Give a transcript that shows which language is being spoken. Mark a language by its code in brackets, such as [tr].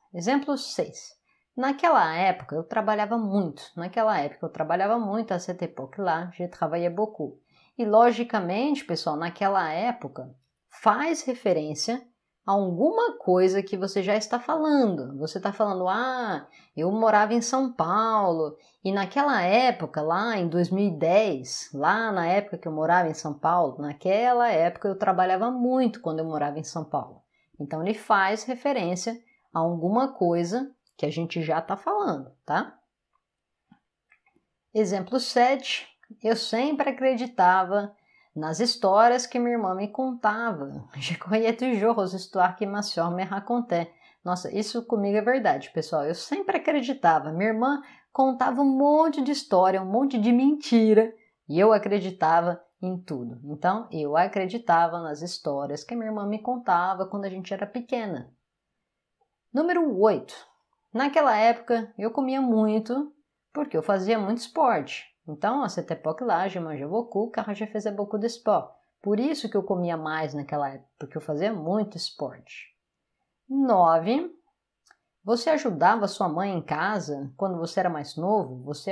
[pt] Exemplo 6. Naquela época, eu trabalhava muito. [fr] À cette époque-là, je travaillais beaucoup. [pt] E, logicamente, pessoal, naquela época, faz referência a alguma coisa que você já está falando. Você está falando, eu morava em São Paulo. E naquela época, lá em 2010, lá na época que eu morava em São Paulo, naquela época eu trabalhava muito quando eu morava em São Paulo. Então, ele faz referência a alguma coisa que a gente já está falando, tá? Exemplo 7. Eu sempre acreditava nas histórias que minha irmã me contava. [fr] Je croyais toujours aux histoires que ma soeur me racontait. [pt] Nossa, isso comigo é verdade, pessoal. Eu sempre acreditava. Minha irmã contava um monte de história, um monte de mentira, e eu acreditava em tudo. Então, eu acreditava nas histórias que minha irmã me contava quando a gente era pequena. Número 8. Naquela época, eu comia muito porque eu fazia muito esporte. [fr] Então, à cette époque-là, je mangeais beaucoup car je faisais beaucoup de sport. [pt] Por isso que eu comia mais naquela época, porque eu fazia muito esporte. 9. Você ajudava sua mãe em casa quando você era mais novo?